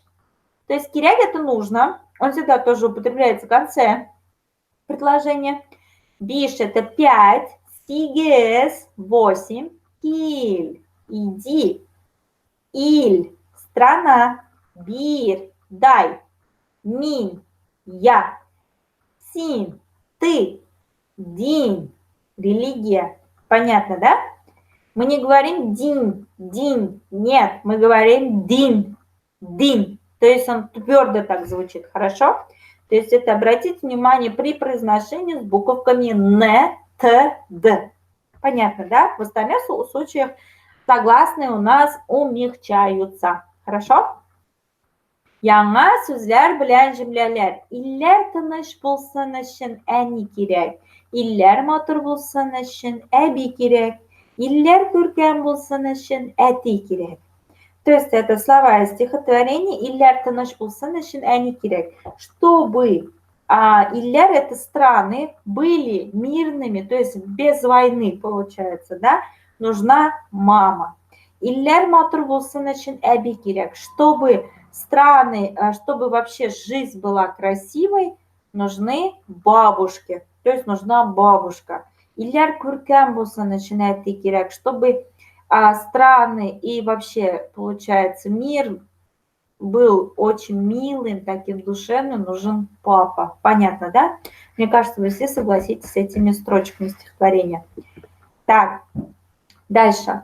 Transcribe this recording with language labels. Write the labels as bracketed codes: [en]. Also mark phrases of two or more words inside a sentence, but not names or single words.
[ru] То есть кирек это нужно. Он всегда тоже употребляется в конце предложения. Биш это 5. Сигес 8. Киль иди. Иль страна. Бир дай. Мин я. Син ты. Дин религия. Понятно, да? Мы не говорим дин, дин. Нет, мы говорим дин, дин. То есть он твердо так звучит, хорошо? То есть это, обратите внимание, при произношении с буковками н, т, д. Понятно, да? В остальных случаях согласные у нас умягчаются. Хорошо? [tt] Яңа сүзләр белән җөмләләр. Илләр тыныч булсын өчен әни кирәк. Илләр матур булсын өчен әби кирәк. Илләр күркәм булсын өчен әти кирәк. [ru] То есть это слова из стихотворения [tt] «Иллер тыныч булсын өчен әни кирәк». [ru] Чтобы иллер это страны были мирными, то есть без войны получается, да, нужна мама. [tt] Иллер матур булсын өчен әби кирәк. [ru] Чтобы страны, чтобы вообще жизнь была красивой, нужны бабушки, то есть нужна бабушка. [tt] Иллер күркәм булсын өчен әти кирәк. [ru] Чтобы страны и вообще, получается, мир был очень милым, таким душевным, нужен папа. Понятно, да? Мне кажется, вы все согласитесь с этими строчками стихотворения. Так, дальше.